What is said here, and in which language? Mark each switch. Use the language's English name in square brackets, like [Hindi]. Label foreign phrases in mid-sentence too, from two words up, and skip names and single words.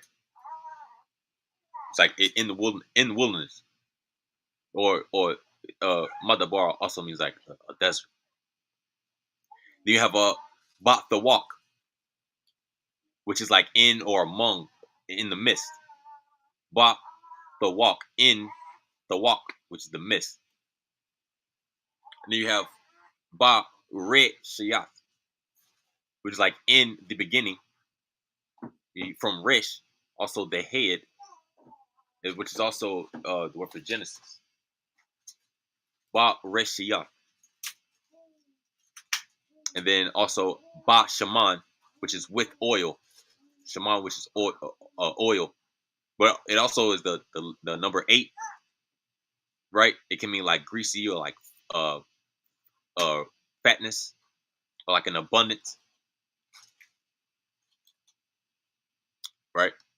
[English] It's like in the wilderness, or madabar also means like a desert. Then you have a ba the walk, which is like in or among, in the midst. Ba the walk, in the walk, which is the mist. And then you have ba re shayat, which is like in the beginning. From resh, also the head, which is also the word for Genesis. Ba re shayat. And then also ba shaman, which is with oil. Shaman, which is oil. But it also is the number 8, right? It can mean like greasy or like uh fatness or like an abundance, right?